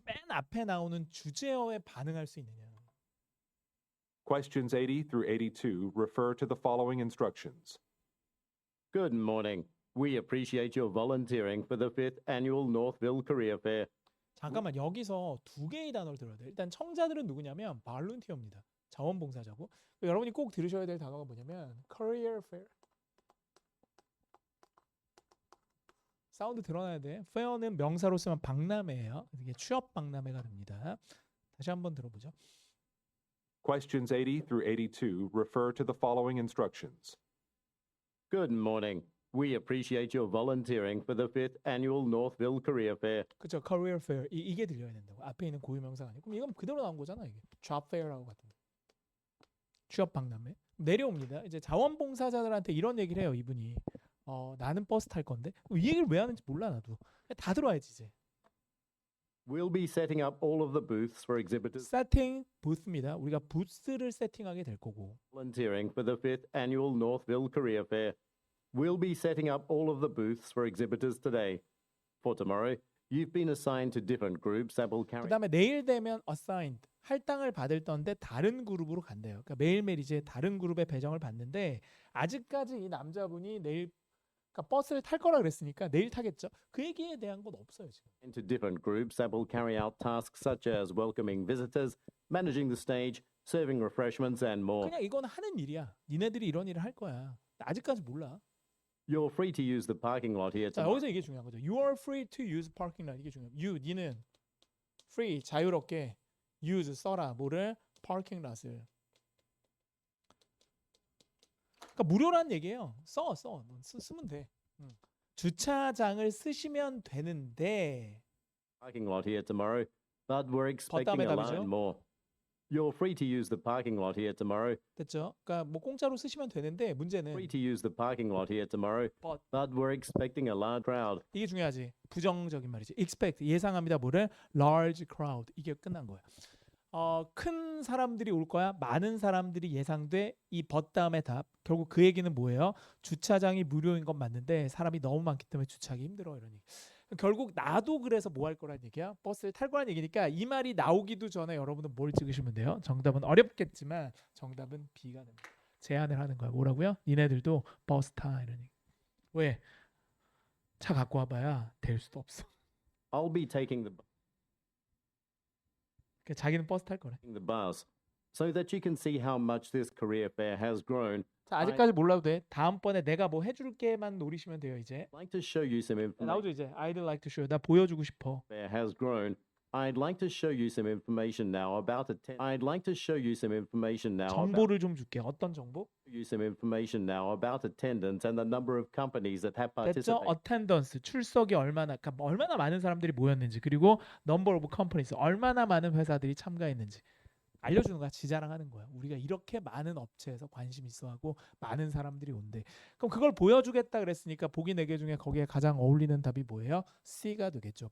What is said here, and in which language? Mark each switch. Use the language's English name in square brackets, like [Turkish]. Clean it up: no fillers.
[Korean] 맨 앞에 나오는 주제어에 반응할 수 있느냐. [English] Questions 80 through 82 refer to the following instructions. Good morning. We appreciate your volunteering for the 5th annual Northville Career Fair. [Korean] 잠깐만 여기서 두 개의 단어를 들어야 돼요. 일단 청자들은 누구냐면 발룬티어입니다. 자원봉사자고. 여러분이 꼭 들으셔야 될 단어가 뭐냐면 career fair. 사운드 드러나야 돼. fair는 명사로 쓰면 박람회예요. 이게 취업 박람회가 됩니다. 다시 한번 들어보죠. [English] Questions 80 through 82 refer to the following instructions. Good morning. We appreciate your volunteering for the 5th annual Northville Career Fair. [Korean] 그렇죠. career fair. 이게 들려야 된다고. 앞에 있는 고유명사가 아니고. 그럼 이건 그대로 나온 거잖아, 이게. job fair라고 같은 거. 취업 박람회. 내려옵니다. 이제 자원봉사자들한테 이런 얘기를 해요, 이분이. 나는 버스 탈 건데. 이 얘기를 왜 하는지 몰라 나도. 다 들어야지 이제. [English] We'll be setting up all of the booths for exhibitors [Korean] 세팅 부스입니다. 우리가 부스를 세팅하게 될 거고. [English] volunteering for the 5th annual Northville Career Fair. We'll be setting up all of the booths for exhibitors today. For tomorrow, you've been assigned to different groups that will carry [Korean] 그다음에 내일 되면 assigned 할당을 받을 건데 다른 그룹으로 간대요. 그러니까 매일매일 이제 다른 그룹에 배정을 받는데 아직까지 이 남자분이 내일 그러니까 버스를 탈 거라 그랬으니까 내일 타겠죠. 그 얘기에 대한 건 없어요 지금. [English] into different groups that will carry out tasks such as welcoming visitors, managing the stage, serving refreshments, and more. [Korean] 그냥 이건 하는 일이야. 니네들이 이런 일을 할 거야. 아직까지 몰라. [English] You're free to use the parking lot here [Korean] 자 [English] tomorrow. [Korean] 여기서 이게 중요한 거죠. [English] You are free to use parking lot [Korean] 이게 중요해요. You 니는 free 자유롭게 use 써라 뭐를 [English] parking lot [Korean] 을. 그러니까 무료란 얘기예요. 쓰면 돼. 주차장을 쓰시면 되는데 [English] Parking lot here tomorrow, but we're expecting [Korean] 다음에 [English] a [Korean] 답이죠. [English] line more. You're free to use the parking lot here tomorrow. [Korean] 됐죠? 그러니까 뭐 공짜로 쓰시면 되는데 문제는 [English] Free to use the parking lot here tomorrow, but we're expecting a large crowd. [Korean] 이게 중요하지. 부정적인 말이지. expect 예상합니다. 뭐를 [English] large crowd [Korean] 이게 끝난 거야. 큰 사람들이 올 거야. 많은 사람들이 예상돼. 이 but 다음에 답. 결국 그 얘기는 뭐예요? 주차장이 무료인 건 맞는데 사람이 너무 많기 때문에 주차하기 힘들어 이러니. 결국 나도 그래서 뭐 할 거란 얘기야? 버스를 탈 거란 얘기니까 이 말이 나오기도 전에 여러분은 뭘 찍으시면 돼요? 정답은 어렵겠지만 정답은 B가 됩니다. 제안을 하는 거야. 뭐라고요? 니네들도 버스 타 이러니. 왜? 차 갖고 와봐야 될 수도 없어. [English] I'll be taking [Korean] 그러니까 자기는 버스 탈 거래. [English] the bus so that you can see how much this career fair has grown. [Korean] 자, 아직까지 몰라도 돼. 다음번에 내가 뭐 해줄게만 노리시면 돼요 이제. [English] I'd like to show you some information. [Korean] 나오죠 이제. [English] I'd like to show. [Korean] 나 보여주고 싶어. [English] Fair has grown. I'd like to show you some information now about I'd like to show you some information now about [Korean] 정보를 좀 줄게. 어떤 정보? [English] you some information now about attendance and the number of companies that have [Korean] 됐죠? [English] participated. [Korean] attendance 출석이 얼마나 그러니까 얼마나 많은 사람들이 모였는지 그리고 [English] number of companies [Korean] 얼마나 많은 회사들이 참가했는지 알려주는 거야. 지자랑하는 거야. 우리가 이렇게 많은 업체에서 관심 있어하고 많은 사람들이 온대. 그럼 그걸 보여주겠다 그랬으니까 보기 4개 중에 거기에 가장 어울리는 답이 뭐예요? C가 되겠죠.